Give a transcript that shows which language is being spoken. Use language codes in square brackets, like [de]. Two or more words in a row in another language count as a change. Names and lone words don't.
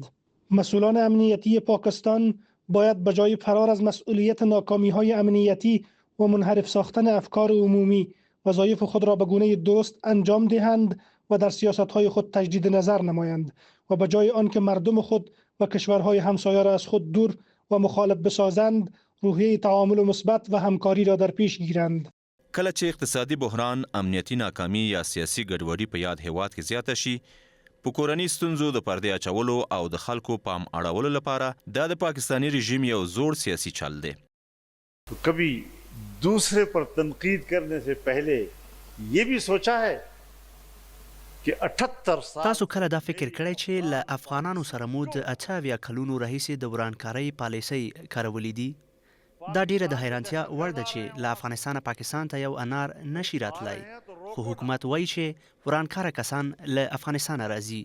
[fa] مسئولان امنیتی پاکستان باید به جای فرار از مسئولیت ناکامی‌های امنیتی و منحرف ساختن افکار عمومی وظایف خود را به گونه درست انجام دهند و در سیاست‌های خود تجدید نظر نمایند و به جای آنکه مردم خود و کشورهای همسایه را از خود دور و مخالف بسازند، روحیه تعامل مثبت و همکاری را در پیش گیرند. [ps] کله چې اقتصادي بحران، امنیتي ناکامي یا سیاسي ګډوډي په یاد هیواد کې زیاته شي، په کورني ستونزو د پردې اچولو او د خلکو پام اړولو لپاره دا د پاکستانی رژیم یو زوړ سیاسي چل دی. [ur] کبھی دوسرے پر تنقید کرنے سے پہلے یہ بھی سوچا ہے کہ 78 سال [ps] تاسو کله دا فکر کړی چې له افغانانو سره مو د 88 کلونو راهیسې د ورانکارۍ پالیسۍ کارولې دي؟ دا ډیره د حیرانتیا وړ ده چې له افغانستانه پاکستان ته یو انار نشي راتلی، خو حکومت وایي چې ورانکاره کسان له افغانستانه راځي.